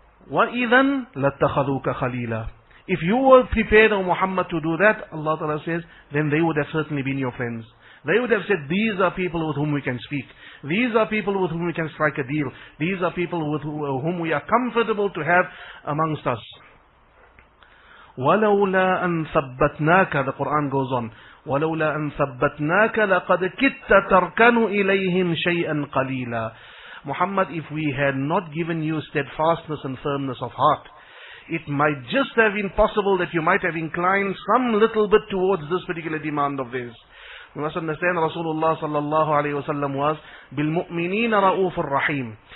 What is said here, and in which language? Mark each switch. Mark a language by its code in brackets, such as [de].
[ar] وَإِذًا لَاتَّخَذُوكَ خَلِيلًا. [en] If you were prepared, O Muhammad, to do that, Allah Ta'ala says, then they would have certainly been your friends. They would have said, these are people with whom we can speak. These are people with whom we can strike a deal. These are people with whom we are comfortable to have amongst us. [ar] وَلَوْلَا أَن ثَبَّتْنَاكَ, [en] the Quran goes on, [ar] وَلَوْلَا أَن ثَبَّتْنَاكَ لَقَدْ كِدْتَ تَرْكَنُ إِلَيْهِمْ شَيْئًا قَلِيلًا. [en] Muhammad, if we had not given you steadfastness and firmness of heart, it might just have been possible that you might have inclined some little bit towards this particular demand of theirs. We must understand Rasulullah sallallahu alayhi wa sallam was [ar] بِالْمُؤْمِنِينَ رَؤُوفٌ رَحِيمٌ.